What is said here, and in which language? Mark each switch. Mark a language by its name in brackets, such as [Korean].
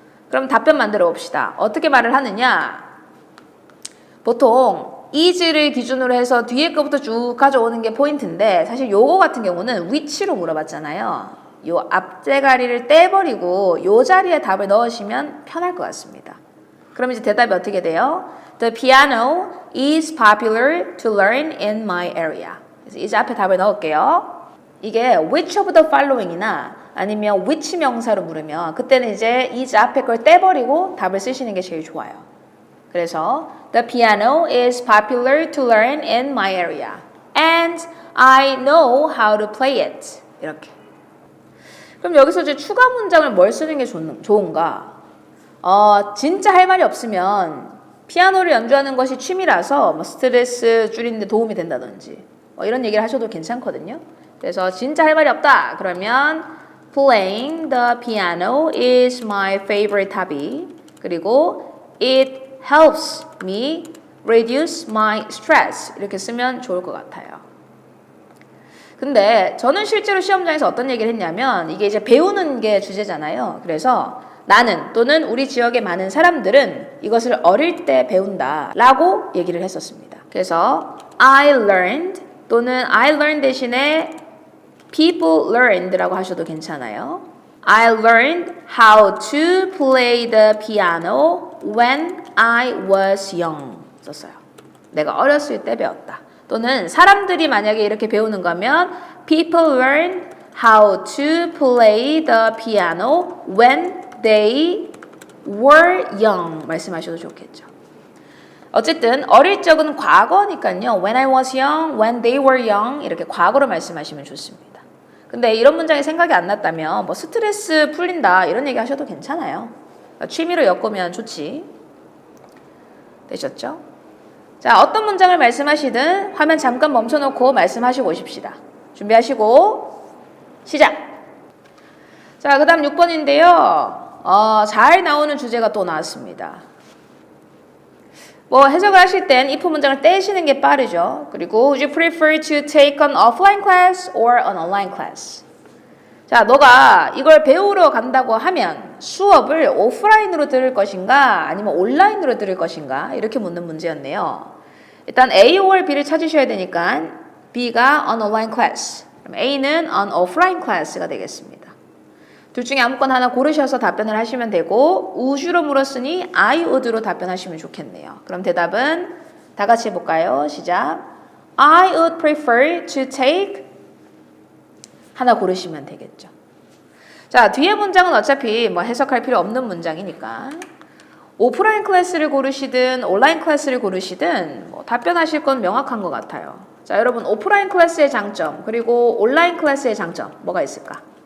[Korean] 그럼 답변 만들어 봅시다. 어떻게 말을 하느냐? 보통 is를 기준으로 해서 뒤에 거부터 쭉 가져오는 게 포인트인데, 사실 요거 같은 경우는 which로 물어봤잖아요. 요 앞대가리를 떼버리고 요 자리에 답을 넣으시면 편할 것 같습니다. 그럼 이제 대답이 어떻게 돼요? [English] The piano is popular to learn in my area. [Korean] 그래서 이제 앞에 답을 넣을게요. 이게 [English] which of the following [Korean] 이나 아니면 which 명사로 물으면 그때는 이제 is 앞에 걸 떼버리고 답을 쓰시는 게 제일 좋아요. 그래서 [English] the piano is popular to learn in my area and I know how to play it. [Korean] 이렇게. 그럼 여기서 이제 추가 문장을 뭘 쓰는 게 좋은가? 진짜 할 말이 없으면 피아노를 연주하는 것이 취미라서 뭐 스트레스 줄이는 데 도움이 된다든지 뭐 이런 얘기를 하셔도 괜찮거든요. 그래서 진짜 할 말이 없다. 그러면 [English] playing the piano is my favorite hobby. [Korean] 그리고 [English] it helps me reduce my stress. [Korean] 이렇게 쓰면 좋을 것 같아요. 근데 저는 실제로 시험장에서 어떤 얘기를 했냐면 이게 이제 배우는 게 주제잖아요. 그래서 나는 또는 우리 지역의 많은 사람들은 이것을 어릴 때 배운다 라고 얘기를 했었습니다. 그래서 I learned 또는 I learned 대신에 [English] people learned [Korean] 라고 하셔도 괜찮아요. [English] I learned how to play the piano when I was young [Korean] 썼어요. 내가 어렸을 때 배웠다. 또는 사람들이 만약에 이렇게 배우는 거면 [English] people learn how to play the piano when they were young [Korean] 말씀하셔도 좋겠죠. 어쨌든 어릴 적은 과거니까요. [English] When I was young, when they were young [Korean] 이렇게 과거로 말씀하시면 좋습니다. 근데 이런 문장이 생각이 안 났다면 뭐 스트레스 풀린다 이런 얘기 하셔도 괜찮아요. 취미로 엮으면 좋지. 되셨죠? 자, 어떤 문장을 말씀하시든 화면 잠깐 멈춰놓고 말씀하시고 오십시다. 준비하시고 시작! 자, 그 다음 6번인데요. 잘 나오는 주제가 또 나왔습니다. 뭐 해석을 하실 땐 if 문장을 떼시는 게 빠르죠. 그리고 [English] Would you prefer to take an offline class or an online class? [Korean] 자, 너가 이걸 배우러 간다고 하면 수업을 오프라인으로 들을 것인가 아니면 온라인으로 들을 것인가 이렇게 묻는 문제였네요. 일단 A or B를 찾으셔야 되니까 B가 an online class, 그럼 A는 an offline class가 되겠습니다. 둘 중에 아무거나 하나 고르셔서 답변을 하시면 되고 would로 물었으니 I would로 답변하시면 좋겠네요. 그럼 대답은 다 같이 해볼까요? 시작. [English] I would prefer to take [Korean] 하나 고르시면 되겠죠. 자, 뒤에 문장은 어차피 뭐 해석할 필요 없는 문장이니까 오프라인 클래스를 고르시든 온라인 클래스를 고르시든 뭐 답변하실 건 명확한 것 같아요. 자, 여러분 오프라인 클래스의 장점 그리고 온라인 클래스의 장점 뭐가 있을까?